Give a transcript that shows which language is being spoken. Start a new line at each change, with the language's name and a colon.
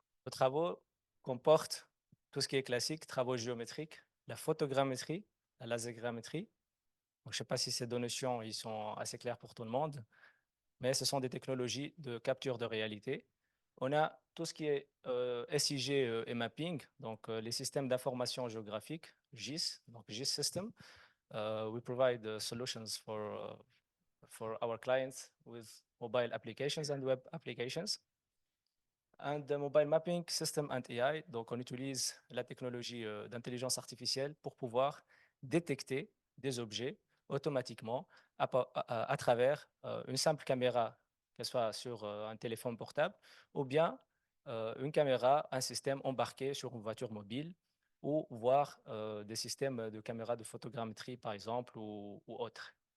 French: Nos travaux comportent tout ce qui est classique, travaux géométriques, la photogrammétrie, la lasergrammétrie. Donc, je ne sais pas si ces deux notions ils sont assez claires pour tout le monde, mais ce sont des technologies de capture de réalité. On a tout ce qui est SIG et mapping, donc les systèmes d'information géographique, GIS, donc GIS System.
English: We provide solutions for our clients with mobile applications and web applications. And the mobile mapping system and AI,
French: donc on utilise la technologie d'intelligence artificielle pour pouvoir détecter des objets automatiquement à travers une simple caméra, qu'elle soit sur un téléphone portable, ou bien une caméra, un système embarqué sur une voiture mobile, ou voir des systèmes de caméras de photogrammétrie, par exemple, ou autres.